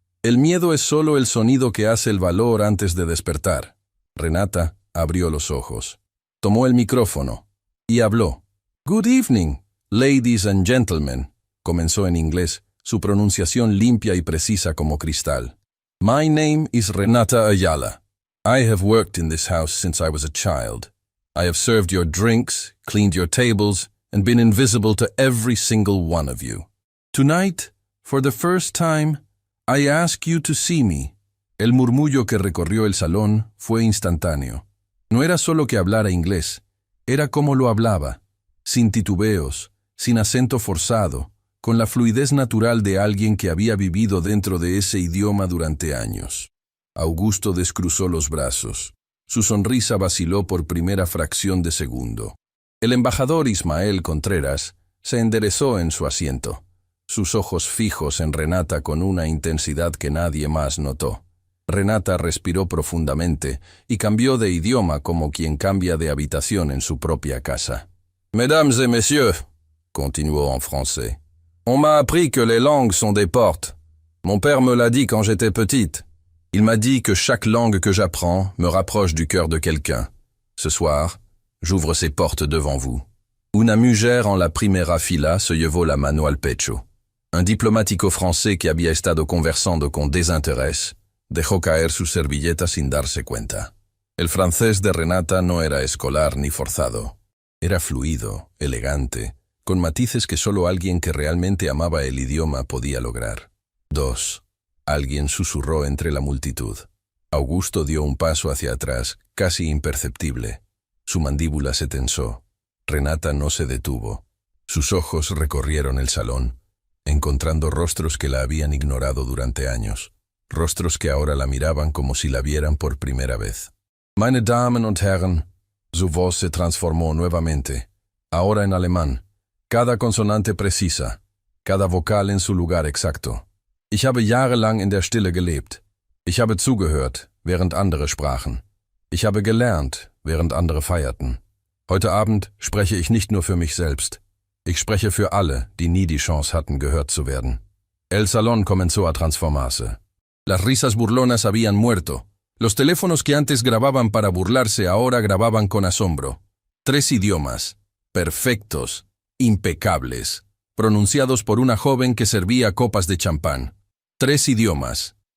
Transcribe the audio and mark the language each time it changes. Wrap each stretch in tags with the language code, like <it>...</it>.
<es>«El miedo es solo el sonido que hace el valor antes de despertar». Renata abrió los ojos, tomó el micrófono y habló.</es> <en>«Good evening, ladies and gentlemen»,</en> <es>comenzó en inglés, su pronunciación limpia y precisa como cristal.</es> <en>«My name is Renata Ayala. I have worked in this house since I was a child. I have served your drinks, cleaned your tables, and been invisible to every single one of you. Tonight, for the first time, I ask you to see me».</en> <es>El murmullo que recorrió el salón fue instantáneo. No era solo que hablara inglés, era como lo hablaba, sin titubeos, sin acento forzado, con la fluidez natural de alguien que había vivido dentro de ese idioma durante años. Augusto descruzó los brazos. Su sonrisa vaciló por primera fracción de segundo. El embajador Ismael Contreras se enderezó en su asiento, sus ojos fijos en Renata con una intensidad que nadie más notó. Renata respiró profundamente y cambió de idioma como quien cambia de habitación en su propia casa.</es> <fr>«Mesdames et messieurs»,</fr> <es>continuó en</es> <fr>français, «on m'a appris que les langues sont des portes. Mon père me l'a dit quand j'étais petite. Il m'a dit que chaque langue que j'apprends me rapproche du cœur de quelqu'un. Ce soir, j'ouvre ces portes devant vous».</fr> <es>Una mujer en la primera fila se llevó la mano al pecho. Un diplomático francés que había estado conversando con desinterés dejó caer su servilleta sin darse cuenta. El francés de Renata no era escolar ni forzado. Era fluido, elegante, con matices que solo alguien que realmente amaba el idioma podía lograr. 2. Alguien susurró entre la multitud. Augusto dio un paso hacia atrás, casi imperceptible. Su mandíbula se tensó. Renata no se detuvo. Sus ojos recorrieron el salón, encontrando rostros que la habían ignorado durante años. Rostros que ahora la miraban como si la vieran por primera vez.</es> <de>«Meine Damen und Herren»,</de> <es>su voz se transformó nuevamente, ahora en alemán, cada consonante precisa, cada vocal en su lugar exacto.</es> <de>«Ich habe jahrelang in der Stille gelebt. Ich habe zugehört, während andere sprachen. Ich habe gelernt, während andere feierten. Heute Abend spreche ich nicht nur für mich selbst. Ich spreche für alle, die nie die Chance hatten, gehört zu werden».</de> <es>El salón comenzó a transformarse. Las risas burlonas habían muerto. Los teléfonos que antes grababan para burlarse ahora grababan con asombro. 3 idiomas, perfectos, impecables, pronunciados por una joven que servía copas de champán. 3 idiomas.</es>